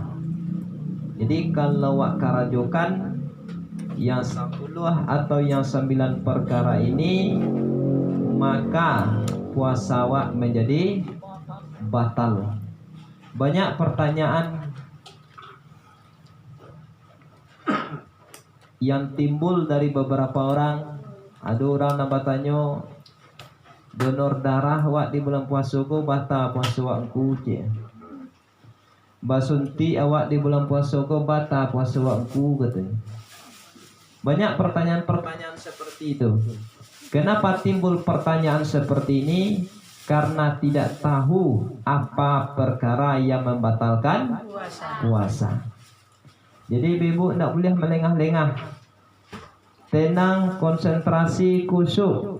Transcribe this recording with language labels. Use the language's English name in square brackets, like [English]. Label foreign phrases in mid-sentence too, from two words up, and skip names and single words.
[Indonesian] Jadi kalau awak karajokan yang 10 atau yang 9 perkara ini, maka puasa awak menjadi batal. Banyak pertanyaan yang timbul dari beberapa orang. Ada orang nak bertanya, donor darah awak di bulan puasa ko batal puasa awak ku je. Basunti awak di bulan puasa ko batal puasa awak ku katanya. Banyak pertanyaan-pertanyaan seperti itu. Kenapa timbul pertanyaan seperti ini? Karena tidak tahu apa perkara yang membatalkan puasa. Jadi ibu tidak boleh melengah-lengah. Tenang, konsentrasi, khusyuk.